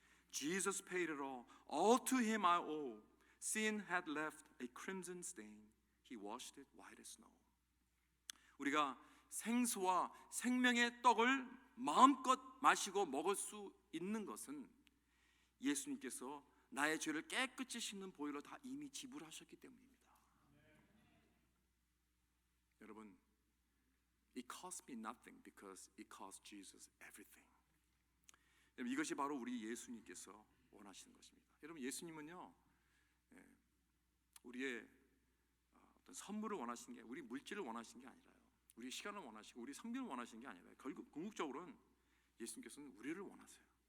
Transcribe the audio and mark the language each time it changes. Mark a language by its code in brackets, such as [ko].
[en] Jesus paid it all to him I owe. Sin had left a crimson stain. He washed it white as snow. [ko] 우리가 생수와 생명의 떡을 마음껏 마시고 먹을 수 있는 것은 예수님께서 나의 죄를 깨끗이 씻는 보혈로 다 이미 지불하셨기 때문입니다. 여러분, [en] it cost me nothing because it cost Jesus everything. [ko] 여러분, 이것이 바로 우리 예수님께서 원하시는 것입니다. 여러분, 예수님은요 우리의 어떤 선물을 원하시는 게, 우리 물질을 원하시는 게 아니라요, 우리 시간을 원하시고 우리 성경을 원하시는 게 아니라요, 결국 궁극적으로는 예수님께서는 우리를 원하세요.